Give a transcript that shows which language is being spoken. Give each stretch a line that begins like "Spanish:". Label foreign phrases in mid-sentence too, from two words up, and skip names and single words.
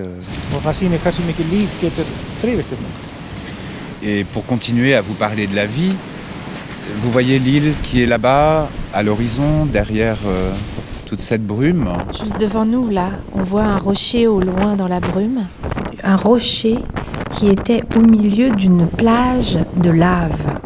Icelandic: Og það sýnir hversu mikið líf getur þrifist hérna.
French: Et pour continuer à vous parler de la vie, vous voyez l'île qui est là-bas, à l'horizon, derrière toute cette brume. Juste devant nous, là, on voit un rocher au loin dans la brume. Un rocher qui était au milieu d'une plage de lave.